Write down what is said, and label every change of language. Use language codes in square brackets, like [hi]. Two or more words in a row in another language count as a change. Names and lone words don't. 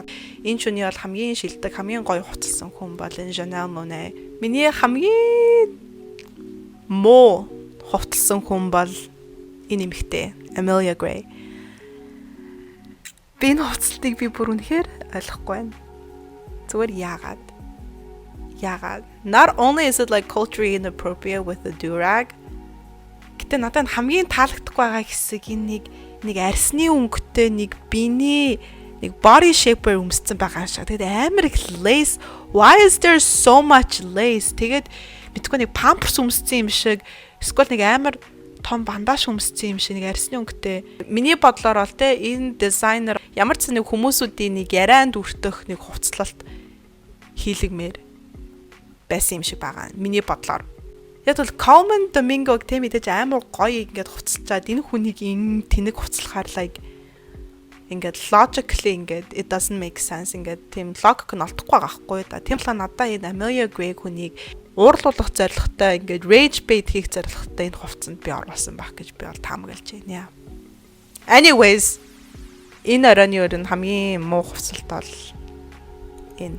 [mn] Энэ шүний бол хамгийн шилдэг, хамгийн гоё хувцалсан хүн бол энэ Janelle Monáe. Миний хамгийн муу хувцалсан хүн бол энэ эмэгтэй Amelia Gray. Би энэ хувцалтыг би бүр үнэхээр ойлгохгүй байна. Зүгээр яагаад? [en] Not only is it like culturally inappropriate with the durag. [mn] Гэтэ надад хамгийн таалагдахгүй байгаа хэсэг энэ нэг арсны өнгөтэй нэг биений нэг [en] body shaper [mn] өмссөн байгаа шиг. Тэгээд амар их lace. [en] Why is there so much lace? [mn] Тэгээд мэдгүй нэг pampers өмссөн юм шиг. Эсвэл нэг амар том бандаж өмссөн юм шиг нэг арсны өнгөтэй. Миний бодлоор бол те энэ дизайнер ямар ч нэг хүмүүсүүдийн нэг ярианд үртэх нэг хувцлалт хийлгмээр байсан юм шиг байгаа. Миний бодлоор. Яг бол Common Domingo-г те мэдээж амар гоё ингээд хувцалчаад энэ хүнийг энэ тэнэг хувцлахаар like ингээд logically ингээд [en] it doesn't make sense [mn] ингээд тийм логик нь олдохгүй байгаа хгүй да. Тийм болохоор надаа энэ Amelia Gray хүнийг уурлуулах зорилготой ингээд [en] rage bait [mn] хийх зорилготой энэ хувцанд би оруулсан байх гэж би бол таамаглаж байна. Anyways, энэ оройн ер нь хамгийн муу хувцалт бол энэ.